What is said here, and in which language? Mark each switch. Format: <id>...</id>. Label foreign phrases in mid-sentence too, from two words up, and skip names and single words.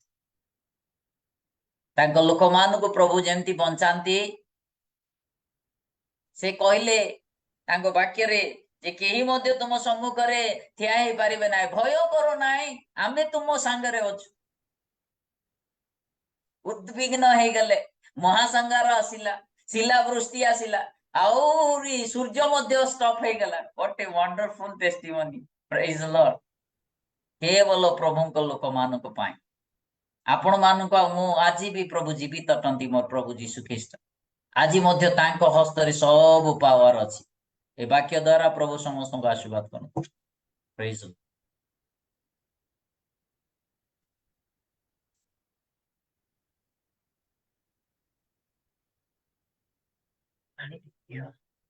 <or>ତାଙ୍କ ଲୋକମାନଙ୍କୁ ପ୍ରଭୁ ଯେମିତି ବଞ୍ଚାନ୍ତି, ସେ କହିଲେ ତାଙ୍କ ବାକ୍ୟରେ ଯେ କେହି ମଧ୍ୟ ତୁମ ସମ୍ମୁଖରେ ଠିଆ ହେଇପାରିବେ ନାହିଁ, ଭୟ କର ନାହିଁ, ଆମେ ତୁମ ସାଙ୍ଗରେ ଅଛୁ। ଉଦ୍ବିଗ୍ନ ହେଇଗଲେ, ମହାସଂହାର ଆସିଲା, ଶିଳାବୃଷ୍ଟି ଆସିଲା, ଆହୁରି ସୂର୍ଯ୍ୟ ମଧ୍ୟ ଷ୍ଟପ୍ ହେଇଗଲା।</or> <en>what a wonderful testimony, praise the Lord।</en> <or>କେବଳ ପ୍ରଭୁଙ୍କ ଲୋକମାନଙ୍କ ପାଇଁ, ଆପଣ ମାନଙ୍କୁ ଆଉ ମୁଁ ଆଜି ବି ପ୍ରଭୁ ଜୀବିତ ଅଟନ୍ତି। ମୋର ପ୍ରଭୁ ଯୀଶୁ ଖ୍ରୀଷ୍ଟ ଆଜି ମଧ୍ୟ ତାଙ୍କ ହସ୍ତରେ ସବୁ ପାୱାର ଅଛି। ଏ ବାକ୍ୟ ଦ୍ୱାରା ପ୍ରଭୁ ସମସ୍ତଙ୍କୁ ଆଶୀର୍ବାଦ କରନ୍ତୁ।</or> <en>praise the Lord।</en>